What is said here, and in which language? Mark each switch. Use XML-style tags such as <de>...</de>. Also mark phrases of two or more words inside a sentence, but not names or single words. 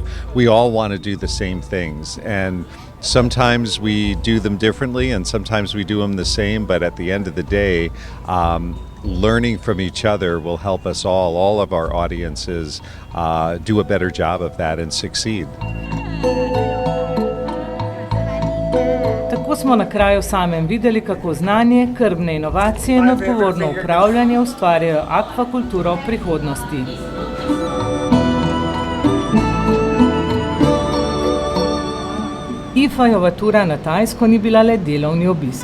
<en>We all want to do the same things, and sometimes we do them differently and sometimes we do them the same, but at the end of the day, learning from each other will help us all of our audiences do a better job of that and succeed.</en> <sl>Tako smo na kraju samem videli, kako znanje, krmne inovacije in odgovorno upravljanje ustvarjajo akvakulturo v prihodnosti. Ifajova tura na Tajsko ni bila le delovni obisk.</sl>